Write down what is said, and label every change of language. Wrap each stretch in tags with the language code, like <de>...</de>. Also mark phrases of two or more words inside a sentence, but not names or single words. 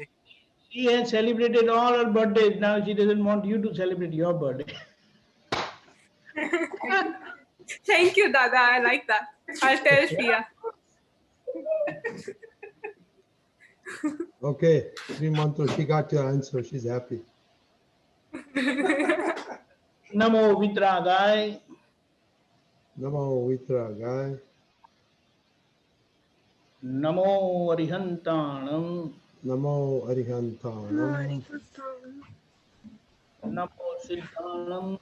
<en>She has celebrated all her birthdays. Now she doesn't want you to celebrate your birthday. Thank you, Dada. I like that. I'll tell Shriya. Okay, Sri Mantra, she got your answer. She's happy.</en> <pra>Namo Vitragai. Namo Vitra Gai. Namo Arihantanam. Namo Arihantanam. Namo Siddhanam.</pra>